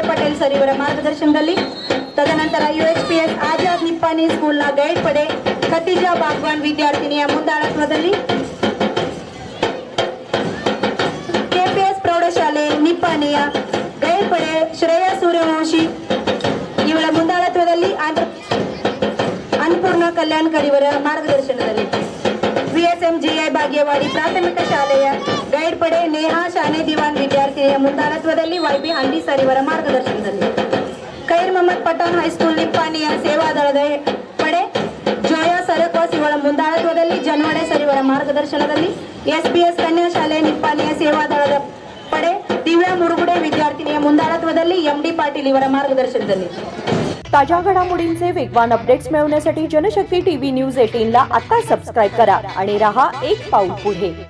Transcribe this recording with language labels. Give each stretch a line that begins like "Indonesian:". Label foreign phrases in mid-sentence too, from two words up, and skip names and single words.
Kannada: ಪಟೇಲ್ ಸರ್ ಇವರ ಮಾರ್ಗದರ್ಶನದಲ್ಲಿ, ತದನಂತರ ಯುಎಚ್ಪಿಎಸ್ ಆಜಾದ್ ನಿಪ್ಪಾಣಿ ಸ್ಕೂಲ್ನ ಗೈಡ್ ಪಡೆ ಖತೀಜಾ ಬಾಗ್ವಾನ್ ವಿದ್ಯಾರ್ಥಿನಿಯ ಮುಂದಾಳತ್ವದಲ್ಲಿ, ಕೆಪಿಎಸ್ ಪ್ರೌಢಶಾಲೆ ನಿಪ್ಪಾಣಿಯ ಗೈಡ್ ಪಡೆ ಶ್ರೇಯಾ ಸೂರ್ಯವಂಶಿ ಇವಳ ಮುಂದಾಳತ್ವದಲ್ಲಿ ಅನ್ನಪೂರ್ಣ ಕಲ್ಯಾಣ್ಕರ್ ಇವರ ಮಾರ್ಗದರ್ಶನದಲ್ಲಿ, ವಿಎಸ್ಎಂ ಜಿಐ ಬಾಗೇವಾಡಿ ಪ್ರಾಥಮಿಕ ಶಾಲೆಯ ಗೈಡ್ ಪಡೆ ನೇಹಾ ಶಾನೆ ದಿವಾನ್ ವಿದ್ಯಾರ್ಥಿನಿಯ ಮುಂದಾಳತ್ವದಲ್ಲಿ ವೈ.ಬಿ. ಹಂಡಿ ಸರ್ ಇವರ ಮಾರ್ಗದರ್ಶನದಲ್ಲಿ, ಖೈರ್ ಮೊಹಮ್ಮದ್ ಪಠಾಣ್ ಹೈಸ್ಕೂಲ್ ನಿಪ್ಪಾಣಿಯ ಸೇವಾದಳದ ಪಡೆ ಜೋಯಾ ಸರಕೋಸ್ ಇವಳ ಮುಂದಾಳತ್ವದಲ್ಲಿ ಜನವಡೆ ಸರ್ ಇವರ ಮಾರ್ಗದರ್ಶನದಲ್ಲಿ, ಎಸ್ಪಿಎಸ್ ಕನ್ಯಾ ಶಾಲೆ ನಿಪ್ಪಾಣಿಯ ಸೇವಾದಳದ ಪಡೆ ದಿವ್ಯಾ ಮುರಗುಡೆ ವಿದ್ಯಾರ್ಥಿನಿಯ ಮುಂದಾಳತ್ವದಲ್ಲಿ एम.डी. पाटील ಇವರ मार्गदर्शनದಲ್ಲಿ।
Marathi: ताज्या घडामोडींचे वेगवान अपडेट्स मिळवण्यासाठी जनशक्ती टीव्ही न्यूज 18 ला आता सबस्क्राइब करा आणि रहा एक पाऊल पुढे।